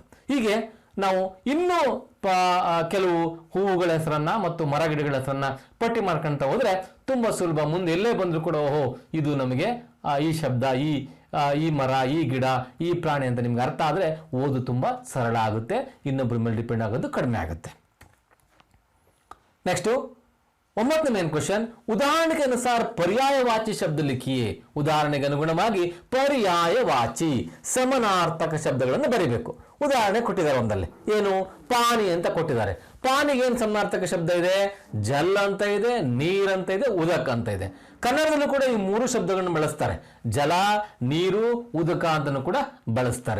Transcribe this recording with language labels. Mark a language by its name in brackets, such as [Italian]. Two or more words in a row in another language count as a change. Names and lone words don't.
[Kannada] ಹೀಗೆ ನಾವು ಇನ್ನೂ ಕೆಲವು ಹೂವುಗಳ ಹೆಸರನ್ನ ಮತ್ತು ಮರ ಗಿಡಗಳ ಹೆಸರನ್ನ ಪಟ್ಟಿ ಮಾಡ್ಕೊಂತ ಹೋದ್ರೆ ತುಂಬಾ ಸುಲಭ. ಮುಂದೆ ಎಲ್ಲೇ ಬಂದ್ರು ಕೂಡ ಓಹೋ ಇದು ನಮಗೆ ಈ ಶಬ್ದ, ಈ ಮರ, ಈ ಗಿಡ, ಈ ಪ್ರಾಣಿ ಅಂತ ನಿಮ್ಗೆ ಅರ್ಥ ಆದ್ರೆ ಓದು ತುಂಬಾ ಸರಳ ಆಗುತ್ತೆ, ಇನ್ನೊಬ್ಬರ ಮೇಲೆ ಡಿಪೆಂಡ್ ಆಗೋದು ಕಡಿಮೆ ಆಗುತ್ತೆ. [Hindi] ನೆಕ್ಸ್ಟ್ 9ನೇ [English] main question, [Hindi] उदाहरण के अनुसार पर्यायवाची शब्द लिखिए. [Kannada] ಉದಾಹರಣೆಗೆ ಅನುಗುಣವಾಗಿ ಪರ್ಯಾಯವಾಚಿ ಸಮನಾರ್ಥಕ ಶಬ್ದಗಳನ್ನು ಬರೀಬೇಕು. ಉದಾಹರಣೆ ಕೊಟ್ಟಿದ್ದಾರೆ ಒಂದಲ್ಲಿ, ಏನು, ಪಾನಿ ಅಂತ ಕೊಟ್ಟಿದ್ದಾರೆ. ಪಾನಿಗೆ ಏನು ಸಮನಾರ್ಥಕ ಶಬ್ದ ಇದೆ? ಜಲ್ ಅಂತ ಇದೆ, ನೀರ್ ಅಂತ ಇದೆ, ಉದಕ ಅಂತ ಇದೆ. ಕನ್ನಡದಲ್ಲೂ ಕೂಡ ಈ 3 ಶಬ್ದಗಳನ್ನು ಬಳಸ್ತಾರೆ, ಜಲ, ನೀರು, ಉದಕ ಅಂತನೂ ಕೂಡ ಬಳಸ್ತಾರೆ.